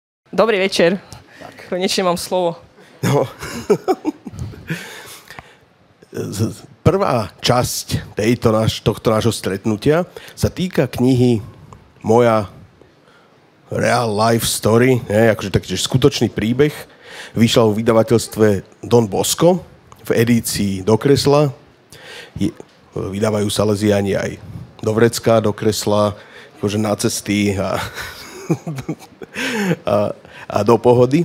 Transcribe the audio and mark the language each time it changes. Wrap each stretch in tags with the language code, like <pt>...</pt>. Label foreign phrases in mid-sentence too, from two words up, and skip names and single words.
<sk>Dobrý večer. Konečne mám slovo. No. Prvá časť tohto nášho stretnutia sa týka knihy Moja real life story, akože taký skutočný príbeh. Vyšla v vydavateľstve Don Bosco v edícii do kresla. Vydávajú Salesiáni aj do vrecka, do kresla, akože na cesty a do pohody.</sk>